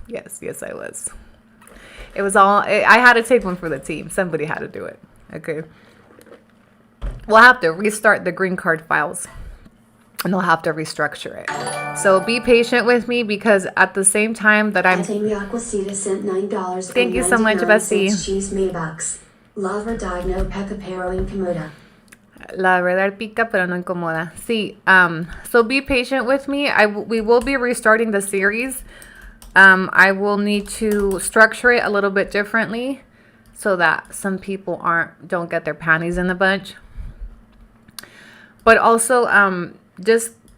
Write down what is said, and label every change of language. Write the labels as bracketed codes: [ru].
[en] Yes, I was. It was all, I had to take one for the team. Somebody had to do it. Okay. We'll have to restart the green card files, and they'll have to restructure it. So be patient with me, because at the same time that I'm... Juliaag111 sent $9. Thank you so much, Bessie. Chisme bucks. [es] La verdad no peca pero incomoda. La verdad pica pero no incomoda. [en] Sí. So be patient with me. We will be restarting the series. I will need to structure it a little bit differently so that some people don't get their panties in the bunch. But also, just